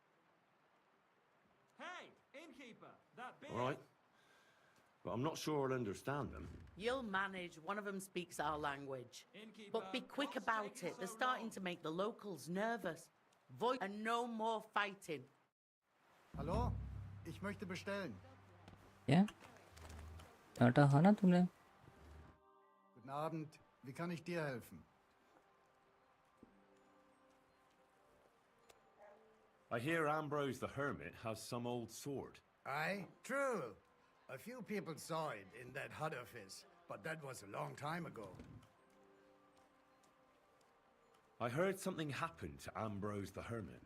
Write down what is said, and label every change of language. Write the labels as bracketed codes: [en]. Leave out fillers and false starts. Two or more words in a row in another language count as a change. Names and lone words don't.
[en] Hey, innkeeper, that beer. All right. But I'm not sure I'll understand them. You'll manage. One of them speaks our language. But be quick about it. They're starting to make the locals nervous. Voice and no more fighting. [de] Hallo? Ich möchte bestellen. क्या? आटा खाना तूने? Guten Abend. Wie kann ich dir helfen? [en] I hear Ambrose the Hermit has some old sword. Aye, true. A few people saw it in that hut of his, but that was a long time ago. I heard something happened to Ambrose the Hermit.